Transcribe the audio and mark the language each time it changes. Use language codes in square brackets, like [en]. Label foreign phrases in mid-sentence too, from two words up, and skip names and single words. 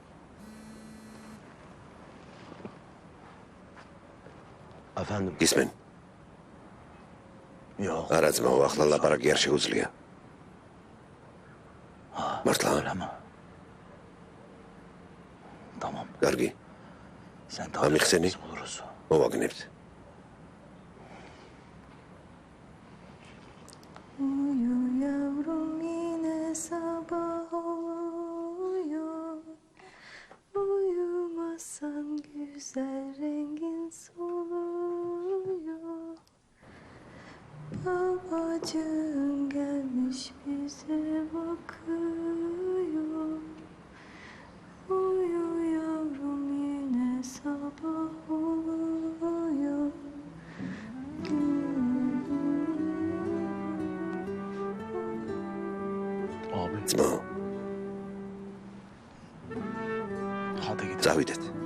[ka] ისმენ. არა ძმაო, ახლა ლაპარაკი არ შეუძლია. მართლა? კარგი. ამიხსენი? მოვაგნებთ. [tr] Uyumasan güzel rengin soluyor. Babacığım gelmiş bize bakıyor. Uyu yavrum yine sabah oluyor. [ka] ძმა. წავიდეთ.